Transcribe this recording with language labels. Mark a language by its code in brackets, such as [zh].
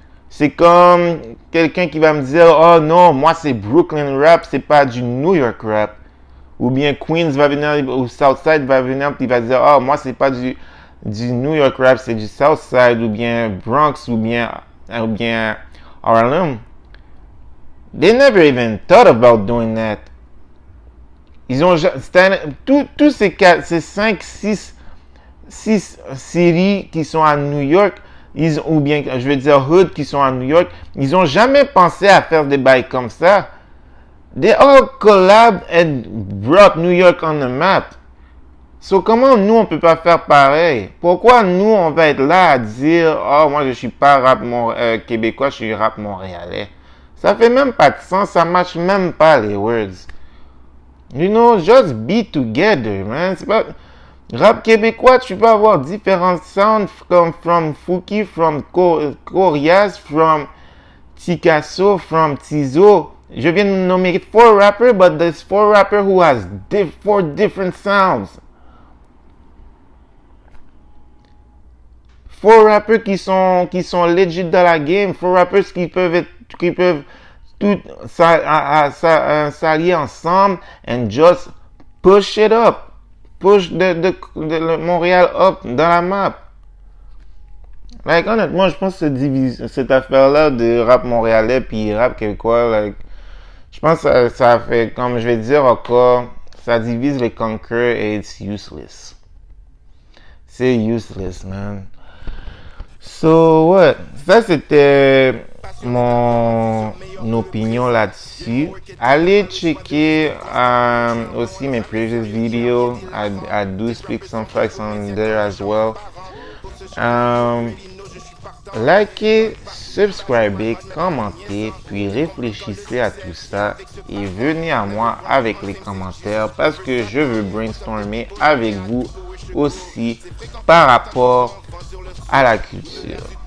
[fr] C'est comme quelqu'un qui va me dire, oh non, moi c'est Brooklyn rap, c'est pas du New York rap. Ou bien Queens va venir, ou Southside va venir, puis il va dire, oh moi c'est pas du New York rap, c'est du Southside, ou bien Bronx, ou bien Harlem. [en] They never even thought about doing that. [fr] Ils ont tous ces 5, 6 séries qui sont à New York, ou bien, je veux dire, hood qui sont à New York, ils ont jamais pensé à faire des bails comme ça. [en] They all collabed and brought New York on the map. [fr] So, comment nous, on peut pas faire pareil? Pourquoi nous, on va être là à dire, oh, moi, je suis pas rap québécois, je suis rap montréalais? Ça fait même pas de sens, ça marche même pas les words. [en] You know, just be together, man. [fr] C'est pas... Rap québécois, tu peux avoir différents sounds comme from Fouki, from Corias, from Tikasso, from Tizo. Je viens de nommer 4 rappers, [en] but there's 4 rappers who has 4 different sounds. [fr] 4 rappers qui sont legit dans la game, 4 rappers qui peuvent tout s'allier ensemble [en] and just push it up. [fr] Push le Montréal up dans la map. Like, honnêtement, je pense que cette affaire-là de rap montréalais puis rap québécois, like, je pense que ça fait, comme je vais dire encore, ça divise les conquer et [en] it's useless. [fr] C'est useless, man. [en] So, what? [fr] Ça, c'était mon opinion là-dessus. Allez checker aussi mes previous videos. [en] I do speak some facts on there as well. [fr] Likez, subscribez, commentez, puis réfléchissez à tout ça et venez à moi avec les commentaires parce que je veux brainstormer avec vous aussi par rapport à la culture.